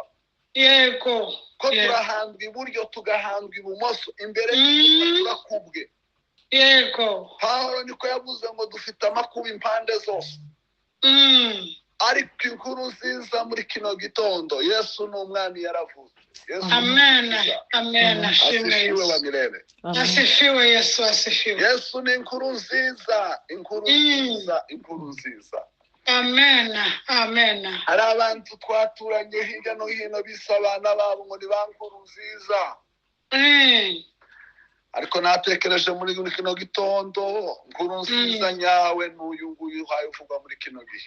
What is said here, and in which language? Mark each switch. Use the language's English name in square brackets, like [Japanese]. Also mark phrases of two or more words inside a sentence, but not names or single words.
[Kinyarwanda] Yego. Ko turahandwa iburyo tugahandwa ibumoso, imbere turakubwe. Yego. Pawulo niko yavuze ngo dufite amakuba impande zose. Ariko inkuru nziza muri kino gitondo, Yesu ni umwami yaravuze. Amen. Amen. [Swahili] Asifiwe wa milele. Asifiwe Yesu, asifiwe. [Kinyarwanda] Yesu ni inkuru nziza, inkuru nziza, inkuru nziza. Amen. Amen. Hari abantu twaturanye hirya no hino bisa abana babo ngo ni ba nkuru nziza. Ariko natekereje muri kino gitondo, inkuru nziza nyawe n'uyu nguyu uhaye uvugwa muri kino gihe.